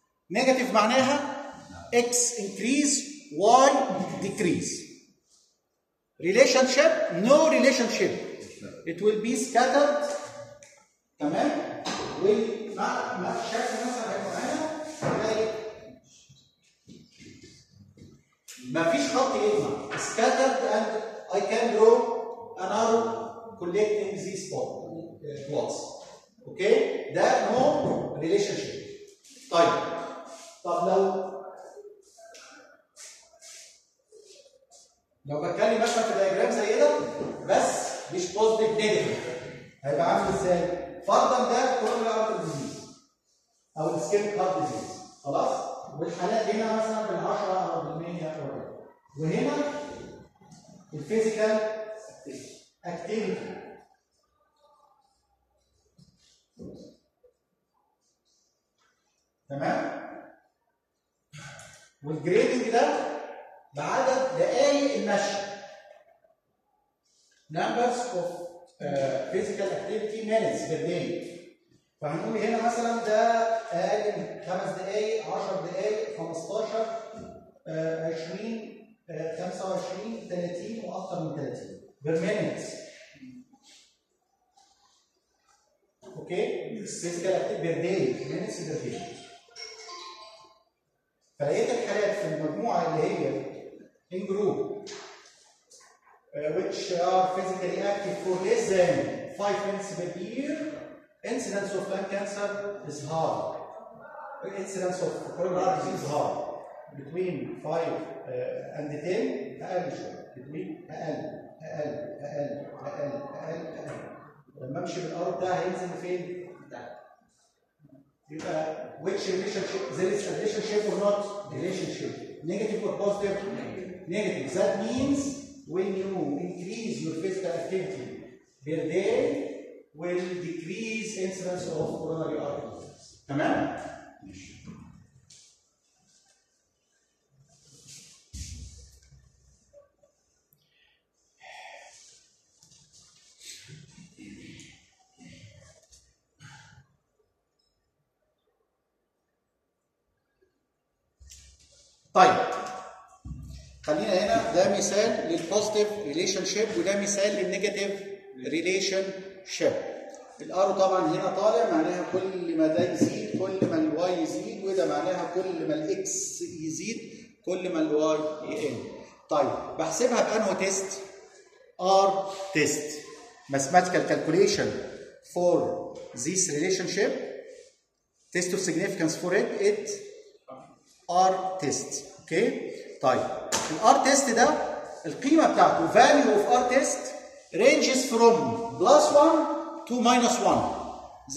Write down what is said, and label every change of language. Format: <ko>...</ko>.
<en>Negative معناها x increase y decrease. Relationship no relationship. It will be scattered.</en> <ar>تمام؟ ومع شكل مثلا هيبقى معانا مفيش خط يجمع.</ar> <en>Scattered and I can draw an arrow collecting these plots.</en> <ar>اوكي؟ ده نو ريليشن شيب. طيب طب لو بتكلم مثلا في دايجرام زي ده بس مش بوزيتيف نيجاتيف هيبقى عامل ازاي؟ فرضا ده كورونا هارت ديزيز او السكيب هارت ديزيز خلاص؟ والحالات هنا مثلا بال 10 او بال 100 او كده. وهنا الفيزيكال اكتيفيتي. تمام؟ والجريدنج ده بعدد دقائق المشي.</ar> <en>Numbers of physical activity minutes per day.</en> <ar>فهنقول هنا مثلا ده اقل من 5 دقائق 10 دقائق 15 20 25 30 واكثر من 30</ar> <en>per minute. Okay? physical activity per day minutes per day.</en> <ar>فلقيت الحالات في المجموعه اللي هي</ar> <en>in group which are physically active for less than 5 minutes per year, incidence of lung cancer is high. Incidence of coronary heart disease is high. Between 5 and 10,</en> <ar>أقل شوية.</ar> <en>Between</en> <ar>أقل أقل أقل أقل أقل أقل. لما أمشي بالأرض ده هينزل فين؟ ده. يبقى</ar> <en>which relationship, there is a relationship or not? Relationship. Negative or positive? Negative. That means when you increase your physical activity per day will decrease incidence of coronary artery disease.</en> <ar>تمام؟ طيب خلينا هنا ده مثال للبوزيتيف ريليشن شيب وده مثال للنيجاتيف ريليشن شيب. الارو طبعا هنا طالع معناها كل ما ده يزيد كل ما الواي يزيد وده معناها كل ما الاكس يزيد كل ما الواي يقل.</ar> <en>طيب بحسبها بانه test or test mathematical calculation for this relationship test of significance for it or test.</en> <ar>اوكي طيب الارتست ده القيمه بتاعته</ar> <en>value of artist ranges from plus 1 to minus 1.</en>